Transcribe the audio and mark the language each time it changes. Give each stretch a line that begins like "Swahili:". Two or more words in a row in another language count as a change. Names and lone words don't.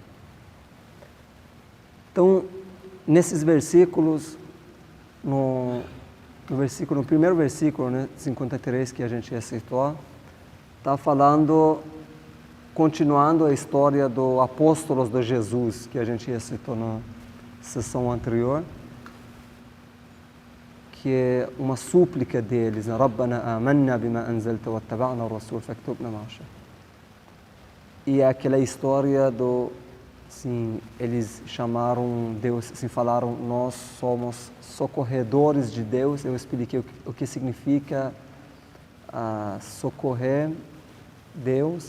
Portuguese: Então, nesses versículos, no primeiro versículo, né, 53, que a gente recitou, está falando, continuando a história do apóstolos de Jesus, que a gente recitou na sessão anterior, que é uma súplica deles,
Arabic: ربنا آمنا بما أنزلت واتبعنا الرسول فاكتبنا مع الشاهدين.
Portuguese: E aquela história do, assim, eles chamaram Deus, assim, falaram, nós somos socorredores de Deus. Eu expliquei o que significa socorrer Deus.